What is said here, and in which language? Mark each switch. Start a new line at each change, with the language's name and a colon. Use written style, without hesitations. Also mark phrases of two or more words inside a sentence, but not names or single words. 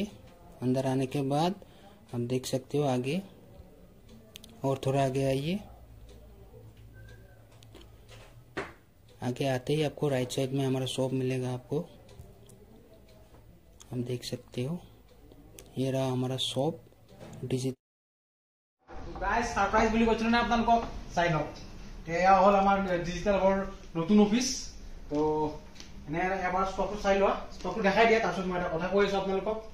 Hindi: अंदर आने के बाद आप देख सकते हो आगे, और थोड़ा आगे आइए। आगे आते ही आपको
English: right side
Hindi: में हमारा शॉप मिलेगा। आपको हम देख सकते हो ये रहा हमारा शॉप डिजिटल।
Assamese: গাইজ সাৰপ্ৰাইজ বুলি কৈছিলোঁ নে আপোনালোকক, চাই লওক। এয়া হ'ল আমাৰ ডিজিটেল ঘৰ নতুন অফিচ। তো এনে এবাৰ ষ্টকটো চাই লোৱা, ষ্টকটো দেখাই দিয়া, তাৰপিছত মই এটা কথা কৈ আছোঁ আপোনালোকক।